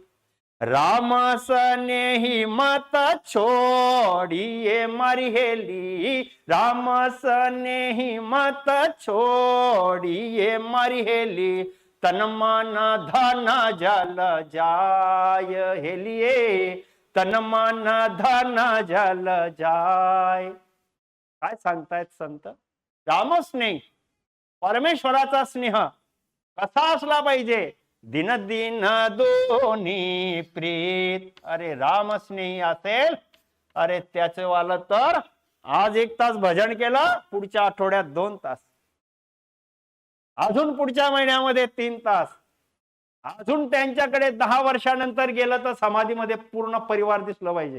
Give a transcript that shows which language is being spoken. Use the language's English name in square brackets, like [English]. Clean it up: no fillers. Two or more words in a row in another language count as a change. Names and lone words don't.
[Rajasthani] राम स्नेही मत छोड़िए मारी हेली, राम स्नेही मत छोड़िए मारी हेली, तन मन धन जल जाय हेलिए, तन मन धन जल जाय. [Marathi] काय सांगतायत संत? रामस्नेह, परमेश्वराचा स्नेह कसा असला पाहिजे? दिन दिन दोन्ही प्रीत. अरे राम स्नेही असेल, अरे त्याचे वाला तर आज 1 तास भजन केलं, पुढच्या आठवड्यात 2 तास, अजून पुढच्या महिन्यामध्ये 3 तास, अजून त्यांच्याकडे 10 वर्षानंतर गेलं तर समाधीमध्ये पूर्ण परिवार दिसलं पाहिजे.